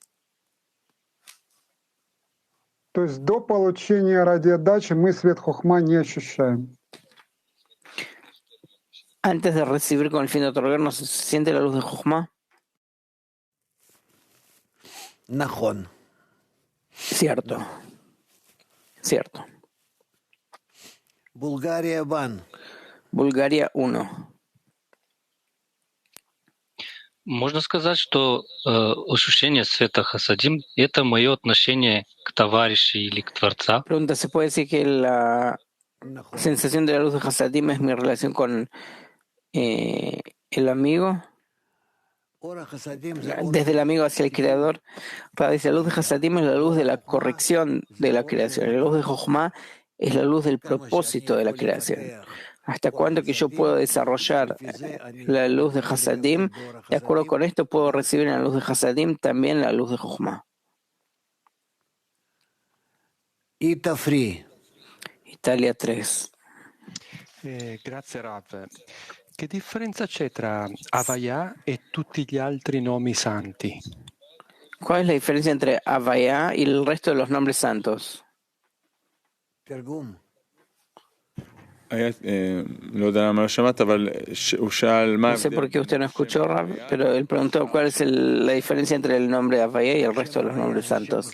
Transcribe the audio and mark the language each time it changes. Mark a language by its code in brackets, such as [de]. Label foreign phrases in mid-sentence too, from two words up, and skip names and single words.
[es] Antes de recibir con el fin de otorgar, ¿no se siente la luz de Jochma? Cierto. Bulgaria 1. [ru] Можно сказать, что ощущение света Хасадим — это мое отношение к товарищу или к Творца? [es] Pregunta, ¿se puede decir que la sensación de la luz de Hasadim es mi relación con el amigo? Desde el amigo hacia el Creador. Dice, la luz de Hasadim es la luz de la corrección de la creación. La luz de Jochma es la luz del propósito de la creación. ¿Hasta cuándo que yo puedo desarrollar la luz de Hasadim? De acuerdo con esto, puedo recibir en la luz de Hasadim también la luz de Jochma. Italia 3. [it] Grazie Rav. Che differenza c'è tra Havaya e tutti gli altri nomi santi? [es] ¿Cuál es la diferencia entre Havaya y el resto de los nombres santos? No sé por qué usted no escuchó, Rav, pero él preguntó cuál es la diferencia entre el nombre Havaya y el resto de los nombres santos.